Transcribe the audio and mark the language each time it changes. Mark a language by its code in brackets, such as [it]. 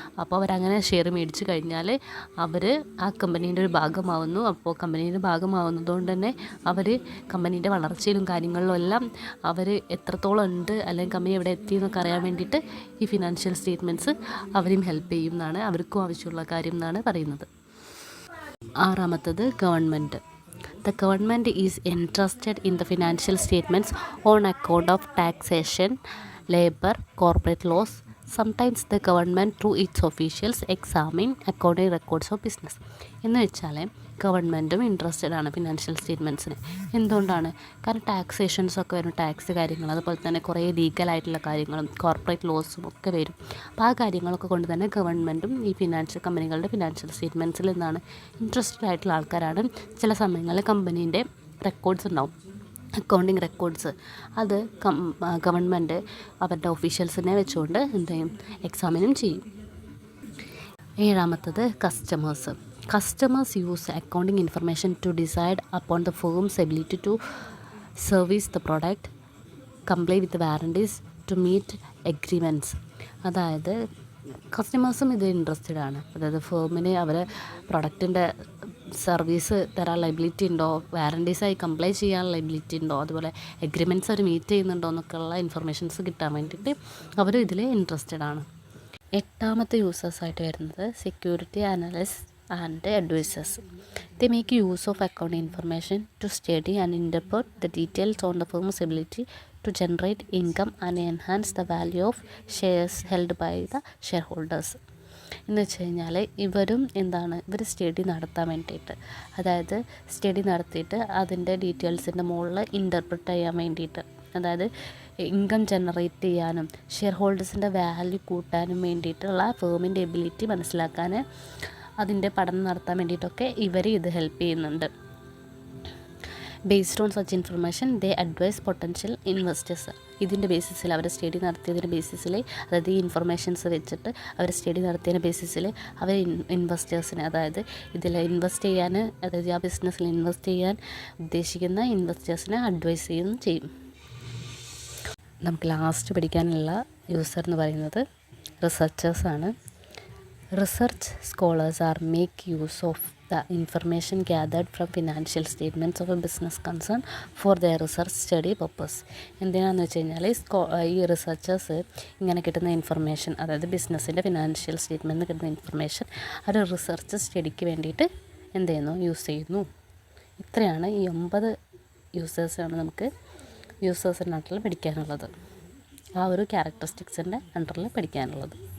[ml] അപ്പോൾ അവരങ്ങനെ ഷെയർ മേടിച്ച് കഴിഞ്ഞാൽ അവർ ആ കമ്പനീൻ്റെ ഒരു ഭാഗമാവുന്നു. അപ്പോൾ കമ്പനീൻ്റെ ഭാഗമാവുന്നതുകൊണ്ട് തന്നെ അവർ കമ്പനീൻ്റെ വളർച്ചയിലും കാര്യങ്ങളിലും എല്ലാം അവർ എത്രത്തോളം ഉണ്ട് അല്ലെങ്കിൽ കമ്പനി എവിടെ എത്തി എന്നൊക്കെ അറിയാൻ വേണ്ടിയിട്ട് ഈ ഫിനാൻഷ്യൽ സ്റ്റേറ്റ്മെൻറ്റ്സ് അവരെയും ഹെൽപ്പ് ചെയ്യും എന്നാണ്, അവർക്കും ആവശ്യമുള്ള കാര്യം എന്നാണ് പറയുന്നത്. ആറാമത്തത് government. [en] The government is interested in the financial statements on account of taxation, labor, corporate laws. Sometimes the government through its officials examine accounting records of business. [ml] എന്ന് വെച്ചാൽ ഗവൺമെൻറ്റും ഇൻട്രസ്റ്റഡ് ആണ് ഫിനാൻഷ്യൽ സ്റ്റേറ്റ്മെൻറ്റ്സിന്. എന്തുകൊണ്ടാണ്? കാരണം ടാക്സേഷൻസ് ഒക്കെ വരും, ടാക്സ് കാര്യങ്ങൾ, അതുപോലെ തന്നെ കുറേ ലീഗലായിട്ടുള്ള കാര്യങ്ങളും കോർപ്പറേറ്റ് ലോസും ഒക്കെ വരും. അപ്പോൾ ആ കാര്യങ്ങളൊക്കെ കൊണ്ട് തന്നെ ഗവൺമെൻറ്റും ഈ കമ്പനികളുടെ ഫിനാൻഷ്യൽ സ്റ്റേറ്റ്മെൻറ്റ്സിൽ നിന്നാണ് ഇൻട്രസ്റ്റഡ് ആയിട്ടുള്ള ആൾക്കാരാണ്. ചില സമയങ്ങളിൽ കമ്പനീൻ്റെ റെക്കോർഡ്സ് ഉണ്ടാവും, അക്കൗണ്ടിങ് റെക്കോർഡ്സ്. അത് ഗവൺമെൻറ് അവരുടെ ഒഫീഷ്യൽസിനെ വെച്ചുകൊണ്ട് എന്ത് ചെയ്യും, എക്സാമിനും ചെയ്യും. ഏഴാമത്തത് customers. [en] Customers use accounting information to decide upon the firm's ability to service the product, comply with the warranties, to meet agreements. [ml] അതായത് കസ്റ്റമേഴ്സും ഇത് ഇൻട്രസ്റ്റഡ് ആണ്. അതായത് ഫേമിന് അവരെ പ്രൊഡക്റ്റിൻ്റെ സർവീസ് തരാൻ ലൈബിലിറ്റി ഉണ്ടോ, വാറണ്ടീസായി കംപ്ലൈ ചെയ്യാൻ ലൈബിലിറ്റി ഉണ്ടോ, അതുപോലെ എഗ്രിമെൻറ്റ്സ് അവർ മീറ്റ് ചെയ്യുന്നുണ്ടോ എന്നൊക്കെയുള്ള ഇൻഫർമേഷൻസ് കിട്ടാൻ വേണ്ടിയിട്ട് അവർ ഇതിൽ ഇൻട്രസ്റ്റഡ് ആണ്. എട്ടാമത്തെ യൂസേഴ്സായിട്ട് വരുന്നത് security analyst [en] and advisors. They make use of accounting information to study and interpret the details on the firm's ability to generate income and enhance the value of shares held by the shareholders. [ml] എന്ന് വെച്ച് കഴിഞ്ഞാൽ ഇവർ study നടത്താൻ വേണ്ടിയിട്ട്, അതായത് study നടത്തിയിട്ട് അതിൻ്റെ ഡീറ്റെയിൽസിൻ്റെ മുകളിൽ ഇൻ്റർപ്രറ്റ് ചെയ്യാൻ വേണ്ടിയിട്ട്, അതായത് ഇൻകം ജനറേറ്റ് ചെയ്യാനും ഷെയർ ഹോൾഡേഴ്സിൻ്റെ വാല്യൂ കൂട്ടാനും വേണ്ടിയിട്ടുള്ള ഫേമിൻ്റെ എബിലിറ്റി മനസ്സിലാക്കാൻ അതിൻ്റെ പഠനം നടത്താൻ വേണ്ടിയിട്ടൊക്കെ ഇവർ ഇത് ഹെൽപ്പ് ചെയ്യുന്നുണ്ട്. [en] Based on such information they advise potential investors. [ml] ഇതിൻ്റെ ബേസിസിൽ അവർ സ്റ്റഡി നടത്തിയതിൻ്റെ ബേസിസിൽ, അതായത് ഈ ഇൻഫർമേഷൻസ് വെച്ചിട്ട് അവർ സ്റ്റഡി നടത്തിയതിൻ്റെ ബേസിസിൽ അവർ ഇൻവെസ്റ്റേഴ്സിന്, അതായത് ഇതിൽ ഇൻവെസ്റ്റ് ചെയ്യാൻ, അതായത് ആ ബിസിനസ്സിൽ ഇൻവെസ്റ്റ് ചെയ്യാൻ ഉദ്ദേശിക്കുന്ന ഇൻവെസ്റ്റേഴ്സിനെ അഡ്വൈസ് ചെയ്യുകയും ചെയ്യും. നമുക്ക് ലാസ്റ്റ് പഠിക്കാനുള്ള യൂസർ എന്ന് പറയുന്നത് റിസർച്ചേഴ്സാണ്. [en] Research scholars are make use of the information gathered from financial statements of a business concern for their research study purpose. [ml] എന്തിനാണെന്ന് വെച്ച് കഴിഞ്ഞാൽ ഈ റിസർച്ചേഴ്സ് ഇങ്ങനെ കിട്ടുന്ന ഇൻഫർമേഷൻ, അതായത് ബിസിനസ്സിൻ്റെ ഫിനാൻഷ്യൽ സ്റ്റേറ്റ്മെൻറ്റിൽ കിട്ടുന്ന ഇൻഫർമേഷൻ ഒരു റിസർച്ച് സ്റ്റഡിക്ക് വേണ്ടിയിട്ട് എന്ത് ചെയ്യുന്നു, യൂസ് ചെയ്യുന്നു. ഇത്രയാണ് ഈ 9 യൂസേഴ്സാണ് നമുക്ക് യൂസേഴ്സിൻ്റെ നാട്ടിൽ പഠിക്കാനുള്ളത്, ആ ഒരു ക്യാരക്ടറിസ്റ്റിക്സിൻ്റെ അണ്ടറിൽ പഠിക്കാനുള്ളത്.